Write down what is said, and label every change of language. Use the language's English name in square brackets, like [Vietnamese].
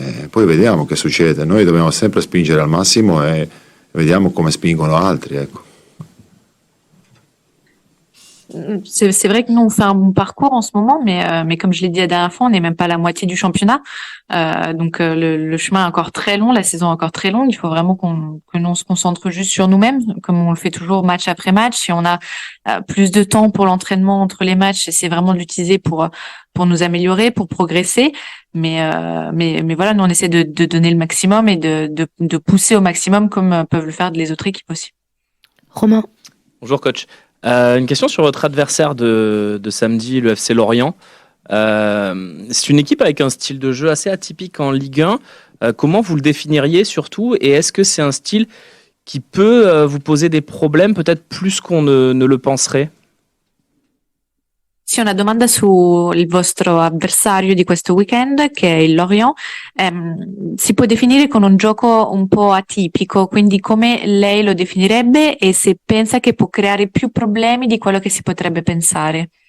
[Italian] Poi vediamo che succede. Noi dobbiamo sempre spingere al massimo e vediamo come spingono altri, ecco. [French] C'est vrai que nous, on fait un bon parcours en ce moment, mais comme je l'ai dit la dernière fois, on n'est même pas à la moitié du championnat. Donc le chemin est encore très long, la saison est encore très longue. Il faut vraiment que nous on se concentre juste sur nous-mêmes, comme on le fait toujours match après match. Si on a plus de temps pour l'entraînement entre les matchs, c'est vraiment de l'utiliser pour nous améliorer, pour progresser. Mais voilà, nous on essaie de donner le maximum et de pousser au maximum, comme peuvent le faire les autres équipes aussi. Romain. Bonjour coach. Une question sur votre adversaire de samedi, le FC Lorient. C'est une équipe avec un style de jeu assez atypique en Ligue 1. Comment vous le définiriez surtout, et est-ce que c'est un style qui peut vous poser des problèmes, peut-être plus qu'on ne le penserait? [Italian] Sì, una domanda sul vostro avversario di questo weekend, che è il Lorient. Si può definire con un gioco un po' atipico, quindi come lei lo definirebbe e se pensa che può creare più problemi di quello che si potrebbe pensare?